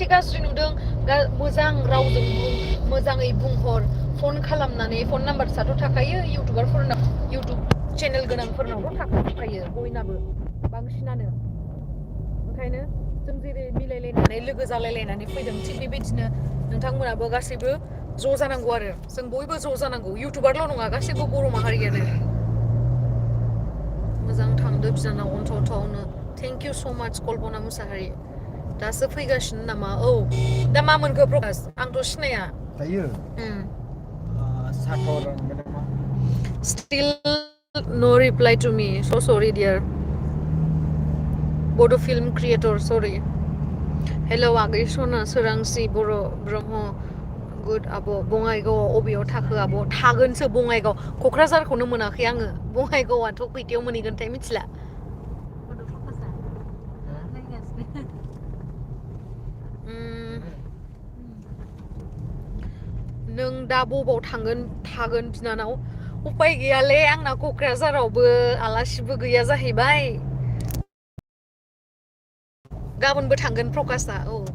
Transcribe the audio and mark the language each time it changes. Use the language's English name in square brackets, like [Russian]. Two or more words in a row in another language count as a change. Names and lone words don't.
[Bodo] गाज्रि नुदों मोजां रावजों मोजाङै बुंहर फन खालामनानै फन नाम्बारसाथ' थाखायो इउटुबारफोरनाव इउटुब चेनेल गोनांफोरनावथ' थाखायो बयनाबो बांसिनानो ओंखायनो जों जेरै मिलायलायनानै लोगो जालायलायनानै फैदों थिग बेबायदिनो नोंथांमोनाबो गासैबो ज' जानांगौ आरो जों बयबो ज' जानांगौ इउटुबारल' नङा गासैबो बर' माहारियानो मोजां थांदो बिनानाव अनथावथावनो [English] thank you so much [Bodo] कल्पना मुसाहारि दासो फैगासिनो नामा औ दा मा मोनखो प्रकास आंथ' सिनाया दायो साकर नामा [English] still no reply to me so sorry dear Bodo film creator sorry hello [Bodo] आगै सना सोरांसि बर' ब्रह्म गुड आब' बङाइगावआव अबेयाव थाखो आब' थागोनसो बङाइगाव क'क्राझारखौनो मोनाखै आङो बङाइगावआथ' खैथायाव मोनहैगोनथाय मिथिला नों दा बबाव थागोन बिनानाव उपाय गैयालै आंना क'क्राझारावबो आलासिबो गैया जाहैबाय गाबोनबो थांगोन प्रकाशआ औ